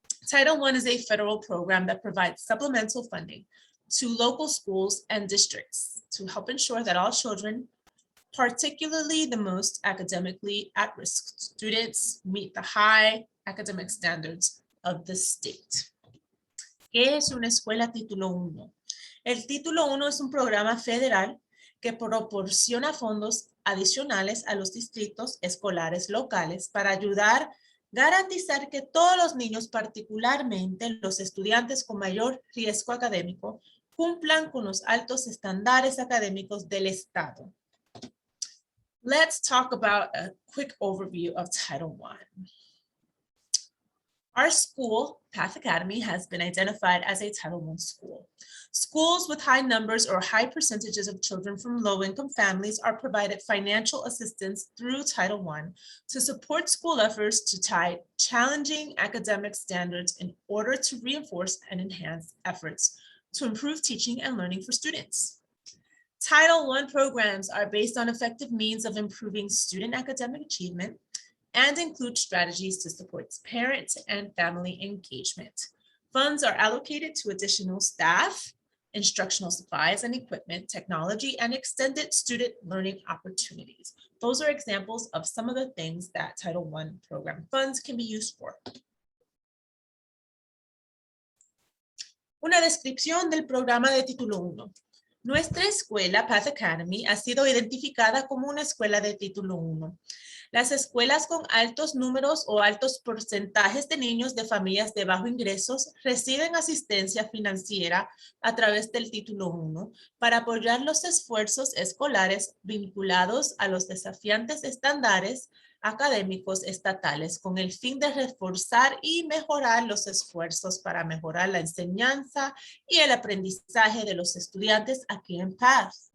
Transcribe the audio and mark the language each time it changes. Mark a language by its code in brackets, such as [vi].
[en] Title I is a federal program that provides supplemental funding to local schools and districts to help ensure that all children, particularly the most academically at-risk students, meet the high academic standards of the state. [es] ¿Qué es una escuela título 1? El título 1 es un programa federal que proporciona fondos adicionales a los distritos escolares locales para ayudar, garantizar que todos los niños, particularmente los estudiantes con mayor riesgo académico, cumplan con los altos estándares académicos del Estado. [en] Let's talk about a quick overview of Title I. Our school, Path Academy, has been identified as a Title I school. Schools with high numbers or high percentages of children from low-income families are provided financial assistance through Title I to support school efforts to tie challenging academic standards in order to reinforce and enhance efforts to improve teaching and learning for students. Title I programs are based on effective means of improving student academic achievement and include strategies to support parent and family engagement. Funds are allocated to additional staff, instructional supplies and equipment, technology, and extended student learning opportunities. Those are examples of some of the things that Title I program funds can be used for. [es] Una descripción del programa de título 1. Nuestra escuela, Path Academy, ha sido identificada como una escuela de título 1. Las escuelas con altos números o altos porcentajes de niños de familias de bajos ingresos reciben asistencia financiera a través del título 1 para apoyar los esfuerzos escolares vinculados a los desafiantes estándares académicos estatales con el fin de reforzar y mejorar los esfuerzos para mejorar la enseñanza y el aprendizaje de los estudiantes aquí en Path.